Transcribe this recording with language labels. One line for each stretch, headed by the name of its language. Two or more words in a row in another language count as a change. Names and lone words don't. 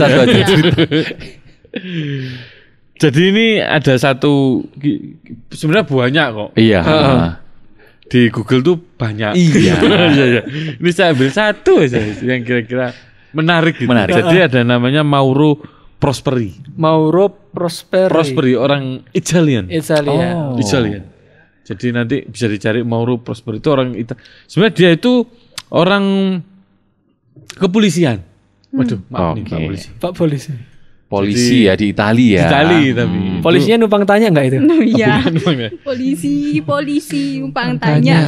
Indonesian: Satu aja cerita. Jadi ini ada satu, sebenarnya banyak kok. Iya. Di Google tuh banyak. Iya. Iya. Ini saya ambil satu aja yang kira-kira menarik gitu. Menarik. Jadi ada namanya Mauro Prosperi. Mauro Prosperi. Prosperi orang Italian. Italia. Italian. Jadi nanti bisa dicari Mauro Prosperi itu orang Sebenarnya dia itu orang kepolisian. Waduh, maaf nih Oke. Pak Polisi. Pak polisi. Polisi ya di Italia. Di Itali tapi. Polisinya numpang tanya nggak itu? Iya. Bukan ya? Polisi numpang tanya.